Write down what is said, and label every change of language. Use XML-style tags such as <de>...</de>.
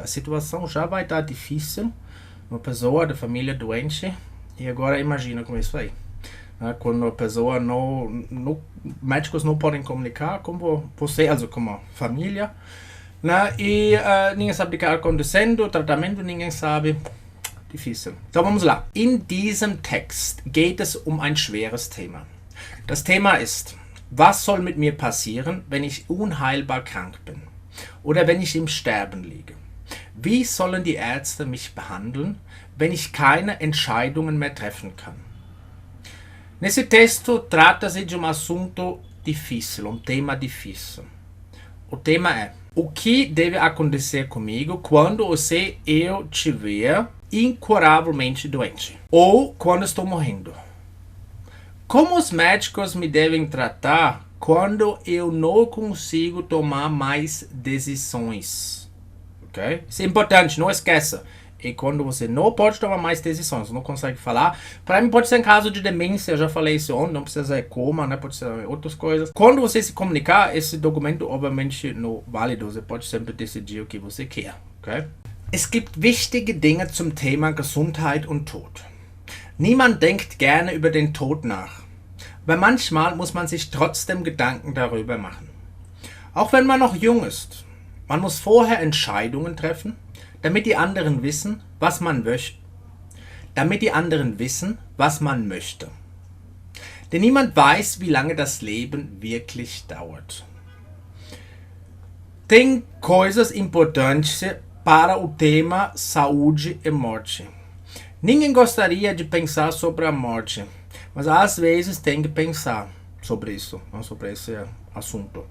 <pt>A situação já vai estar difícil. Uma pessoa da família doente. E agora imagina com isso aí. Quando a pessoa médicos não podem comunicar com você, como família. E ninguém sabe o que está acontecendo, o tratamento ninguém sabe. Difícil. Então vamos lá.</pt> <de>In diesem Text geht es um ein schweres Thema. Das Thema ist, was soll mit mir passieren, wenn ich unheilbar krank bin? Oder wenn ich im Sterben liege? Wie sollen die Ärzte mich behandeln, wenn ich keine Entscheidungen mehr treffen kann?</de> <pt>Nesse texto trata-se de um assunto difícil, um tema difícil. O tema é: o que deve acontecer comigo quando eu estiver incuravelmente doente? Ou quando estou morrendo? Como os médicos me devem tratar quando eu não consigo tomar mais decisões? Ok? Isso é importante, não esqueça. E quando você não pode tomar mais decisões, não consegue falar. Para mim pode ser em caso de demência, eu já falei isso ontem, não precisa ser coma, né? Pode ser outras coisas. Quando você se comunicar, esse documento obviamente não é válido, você pode sempre decidir o que você quer, ok?</pt> <de>Es gibt wichtige Dinge zum Thema Gesundheit und Tod. Niemand denkt gerne über den Tod nach, aber manchmal muss man sich trotzdem Gedanken darüber machen. Auch wenn man noch jung ist, man muss vorher Entscheidungen treffen, damit die anderen wissen, was man möchte. Denn niemand weiß, wie lange das Leben wirklich dauert.</de> <pt>Tem coisas importantes para o tema saúde e morte. Ninguém gostaria de pensar sobre a morte, mas às vezes tem que pensar sobre isso, sobre esse assunto.</pt>